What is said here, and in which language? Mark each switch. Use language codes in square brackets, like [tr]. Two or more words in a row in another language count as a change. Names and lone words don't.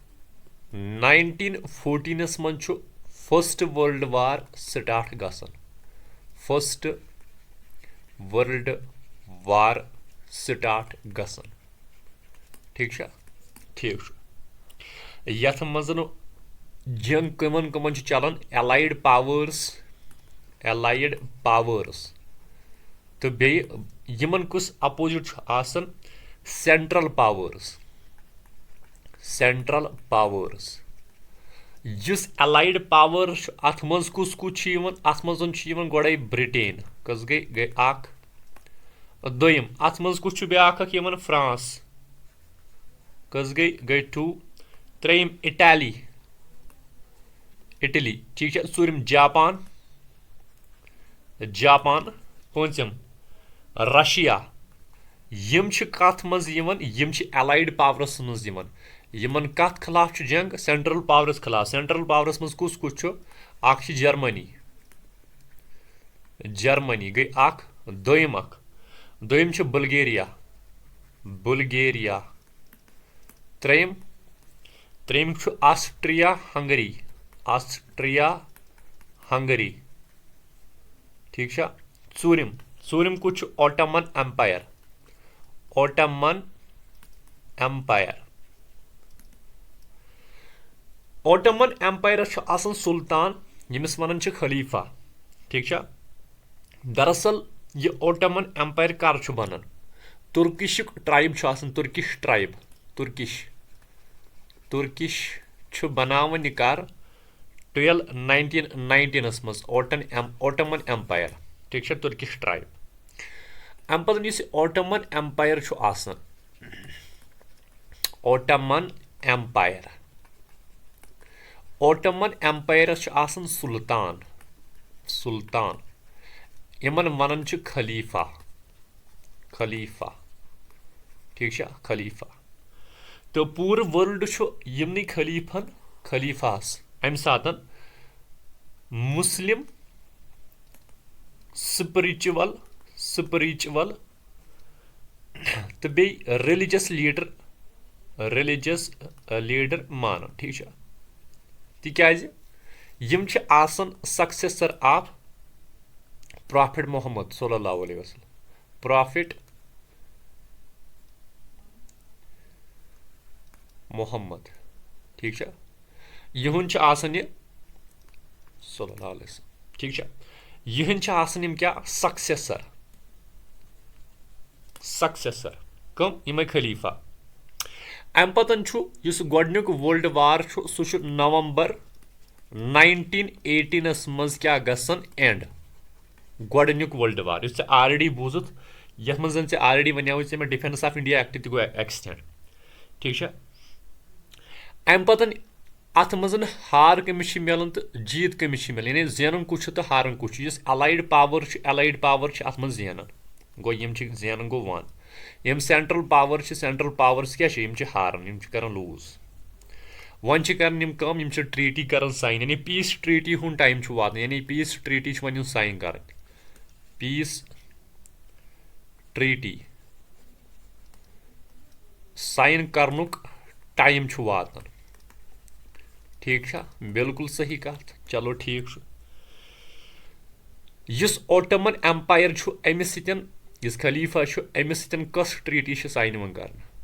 [ks] 1914 मन [en] first world war start [ks] गसन ठीक यथ मज जंग कमन चलान एलाइड पावर्स तो बेमन कुछ अपोजिट आसन [en] central powers [ks] जिस [en] allied powers [ks] अथ मज कुछ अथ मज गोड़े ब्रिटेन कस गई अख दोम अथ मज कुछ ब्या फ्रांस कस गई 2 त्रेम इटली ठीक है ूरिम जापान पूंचम रशिया यम कत मज [en] allied powers [ks] मज यमन कत खिलाफ जंग [en] central powers [ks] खिलाफ [en] central powers [ks] मज कुछ अख जर्मनी गई अख दोम बुल्गेरिया त्रेम ऑस्ट्रिया हंगरी ठीक है ूरिम कुछ ओटमन एम्पायर ओटमन एम्पायर सुल्तान यमिस वन खलीफा ठीक है दरअसल यह ओटमन एम्पायर कर बनान [en] Turkish tribe [ks] तुर्किश बनावन कर 1919 मज ओटमन एम्पायर ठीक है [en] Turkish tribe [ks] अम पे ओटमन एम्पायर ओटमन एम्पायर सुल्तान यमन वन खलीफा ठीक है खलीफा तो पूर वर्ल्ड यमन खलीफास अम सात मुस्लिम स्पिरिचुअल तो बे [en] religious leader [ks] मान ठीक है तिकाज यम [en] successor of prophet [ks] मोहम्मद [ar] صلى الله عليه وسلم [ks] प्रॉफिट मोहम्मद ठीक है यहन आसान यह [ar] صلى الله عليه وسلم [ks] ठीक है यहन आसान यम क्या सक्सेसर कम यम खलीफा अम पतन गोडनुक [en] world war [ks] सह नवंबर 1918 मज क्या गसन एंड गोडनुक [en] world war [ks] इस ऑलरेडी बूजुत यथ मज जन ऑलरेडी वनिया मे डिफेंस ऑफ इंडिया एक्ट गो एक्सटेंड ठीक है अम पतन अत मज हार कमिस मिलन तो जीत कमिस मिलन यानी जेनन कुछ तो हारन कुछ [en] allied power [ks] अत मज जेनन गो यम जेनन गो वन यम [en] central powers [ks] क्या हारन यम कर लूज वन कर ट्रीटी कर साइन यानी [en] peace treaty [ks] वात यानी [en] peace treaty [ks] वन साइन कर [en] peace treaty [ks] साइन करनुक टाइम वात ठीक बिल्कुल सही कत चलो ठीक इस ओटमन एम्पायर अमिस इस खलीफा अमिस कस [en] treaty sign [ks] कर